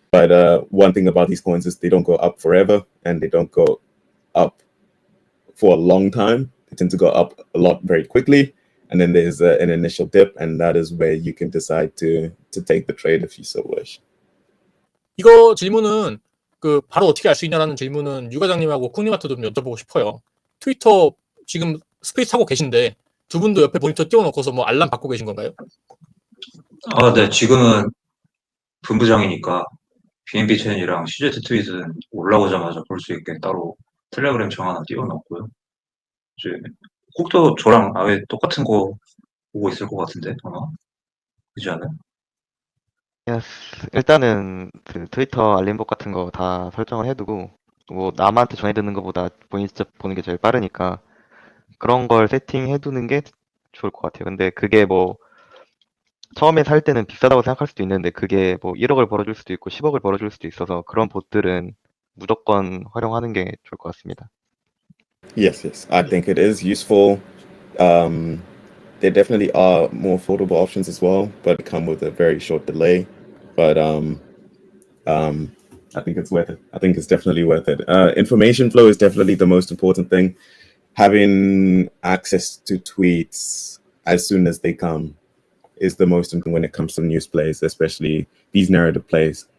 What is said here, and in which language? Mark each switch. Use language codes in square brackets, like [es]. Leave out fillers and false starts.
[en] But one thing about these coins is they don't go up forever, and they don't go up for a long time. They tend to go up a lot very quickly, and then there's an initial dip, and that is where you can decide to take the trade if you so wish. [ko] 이거 질문은 그 바로 어떻게 알 수 있냐라는 질문은 유 과장님하고 쿵님한테도 좀 여쭤보고 싶어요. 트위터 지금 스페이스 하고 계신데 두 분도 옆에 모니터 띄워놓고서 뭐 알람 받고 계신 건가요? 네. 지금은 본부장이니까 BNB 채널이랑 CZ 트윗은 올라오자마자 볼 수 있게 따로 텔레그램 정 하나 띄워놨고요. 이제 혹도 저랑 아예 똑같은 거 보고 있을 것 같은데 아마 그렇지 않아요? [en] Yes. [ko] 일단은 그 트위터 알림복 같은 거 다 설정을 해두고 뭐 남한테 전해드는 것보다 본인 직접 보는 게 제일 빠르니까 그런 걸 세팅해두는 게 좋을 것 같아요. 근데 그게 뭐 처음에 살 때는 비싸다고 생각할 수도 있는데 그게 뭐 1억을 벌어줄 수도 있고 10억을 벌어줄 수도 있어서 그런 봇들은 무조건 활용하는 게 좋을 것 같습니다. [en] Yes, yes. I think it is useful. There definitely are more affordable options as well, but come with a very short delay. But I think it's worth it. I think it's definitely worth it. Information flow is definitely the most important thing. Having access to tweets as soon as they come is the most important when it comes to news plays, especially these narrative plays.